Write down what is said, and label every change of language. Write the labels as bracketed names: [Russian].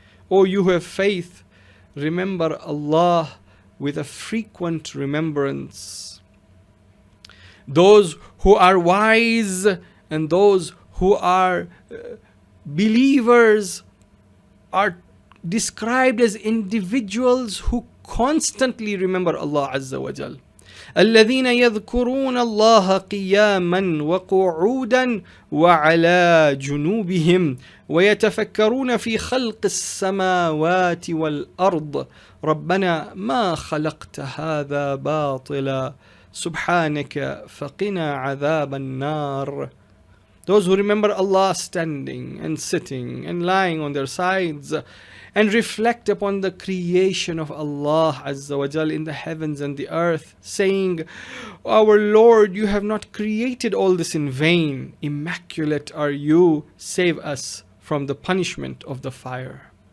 [English] O you who have faith, remember Allah with a frequent remembrance. Those who are wise and those who are believers are described as individuals who constantly remember Allah Azza wa Jal. [Arabic] الذين يذكرون الله قياما وقعودا وعلى جنوبهم ويتفكرون في خلق السماوات والأرض ربنا ما خلقت هذا باطلا سبحانك فقنا عذاب النار. [English] Those who remember Allah standing and sitting and lying on their sides and reflect upon the creation of Allah Azza wa Jal in the heavens and the earth, saying, Our Lord, you have not created all this in vain. Immaculate are you. Save us from the punishment of the fire.